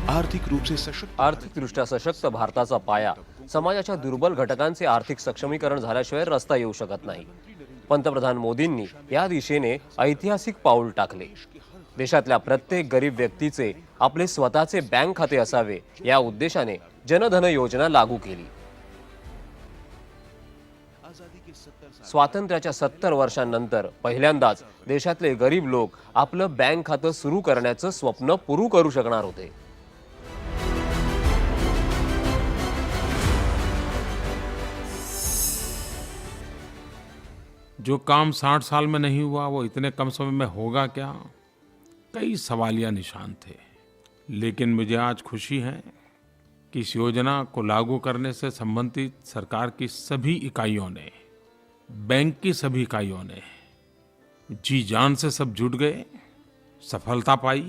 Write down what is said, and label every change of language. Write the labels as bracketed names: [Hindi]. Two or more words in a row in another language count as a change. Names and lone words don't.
[Hindi] आर्थिक रूप से सशक्त [Marathi] आर्थिकदृष्ट्या सशक्त भारताचा पाया समाजाच्या दुर्बल घटकांचे आर्थिक सक्षमीकरण झाल्याशिवाय रस्ता येऊ शकत नाही. पंतप्रधान मोदींनी या दिशेने ऐतिहासिक पाऊल टाकले. देशातल्या प्रत्येक गरीब व्यक्तीचे आपले स्वतःचे बँक खाते असावे या उद्देशाने जनधन योजना लागू केली. स्वातंत्र्याच्या 70 वर्षांनंतर पहिल्यांदाच देशातले गरीब लोक आपलं बँक खातं सुरू करण्याचं स्वप्न पुरू करू शकणार होते. [Hindi] जो काम 60 साल में नहीं हुआ वो इतने कम समय में होगा क्या? कई सवालिया निशान थे. लेकिन मुझे आज खुशी है कि इस योजना को लागू करने से संबंधित सरकार की सभी इकाइयों ने, बैंक की सभी इकाइयों ने जी जान से सब जुट गए, सफलता पाई.